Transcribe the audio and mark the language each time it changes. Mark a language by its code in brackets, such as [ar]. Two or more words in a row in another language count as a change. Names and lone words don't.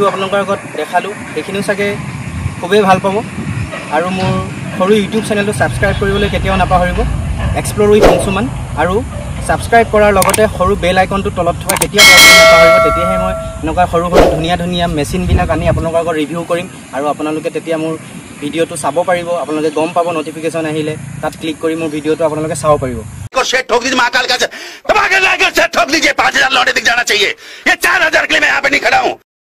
[as] আপোনালোকৰ আগত দেখালো সেইখিনিও চাগে খুবেই ভাল পাব আৰু মোৰ সৰু ইউটিউব চেনেলটো সাবস্ক্ৰাইব কৰিবলৈ কেতিয়াও নাপাহৰিব এক্সপ্লোৰ উইথ অংশুমান আৰু সাবস্ক্ৰাইব কৰাৰ লগতে সৰু বেল আইকনটো তলত থকা কেতিয়াও নাপাহৰিব তেতিয়াহে মই এনেকুৱা সৰু ধুনিয়া মেচিন বিলাক আনি আপোনালোকৰ আগত ৰিভিউ কৰিম আৰু আপোনালোকে তেতিয়া মোৰ ভিডিওটো চাব পাৰিব আপোনালোকে গম পাব নটিফিকেশন আহিলে তাত ক্লিক কৰি মোৰ ভিডিওটো আপোনালোকে চাব পাৰিব [hi] को शेट ठोक दीजिए महाकाल का दबा के लाकर शेट ठोक दीजिए 5000 लौटे दिख जाना चाहिए ये 4000 के लिए मैं यहाँ पे नहीं खड़ा हूँ